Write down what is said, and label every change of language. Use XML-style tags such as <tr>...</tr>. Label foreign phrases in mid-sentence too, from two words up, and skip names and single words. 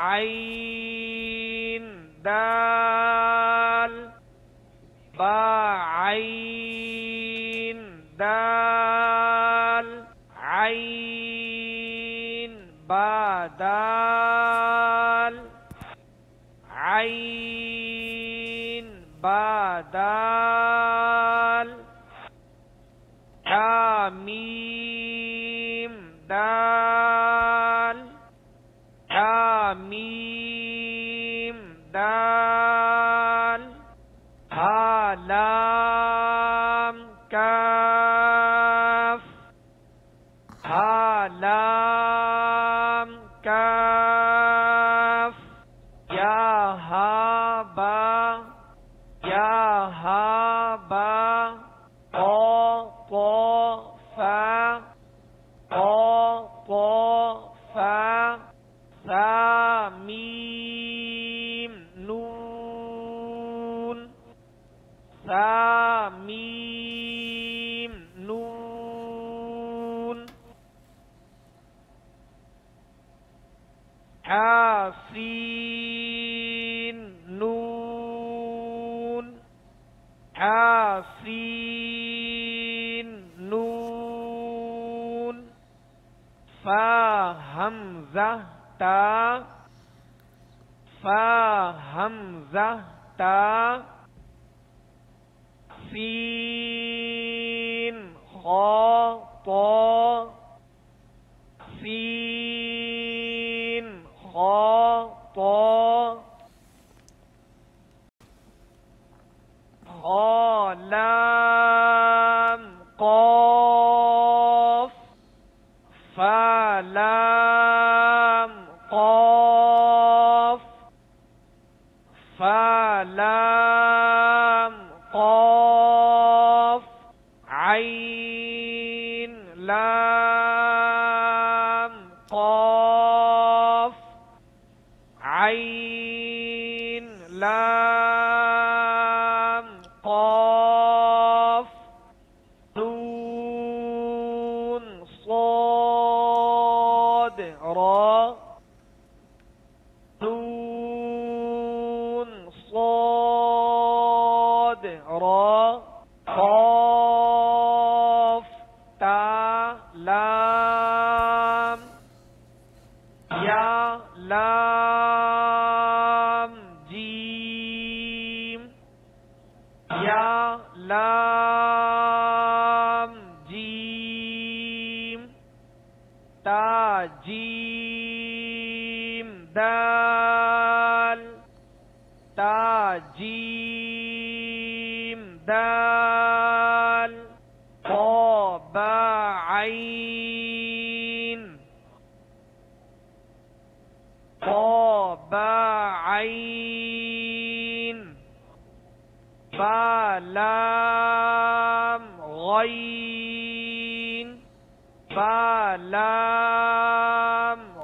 <ar>عین دال با عین دال عین با دال عين با دال تا ميم دال تا ميم دال ها لام كاف ها لام كاف يا ها با يا ها با قا قا فا قا قا فا ثا ميم نون ثا ميم نون حاسين نون حاسين نون فا همزة تا فا همزة تا سين خا طا سين خا طا خا لام قاف فا لام قاف فا لام قاف عين لام قاف عين لام قاف نون صاد را نون صاد را قاف تا لام يا لام جيم يا لام جيم تا جيم دال تا جيم دال قا با عين قا با عين با لام غين با لام</ar>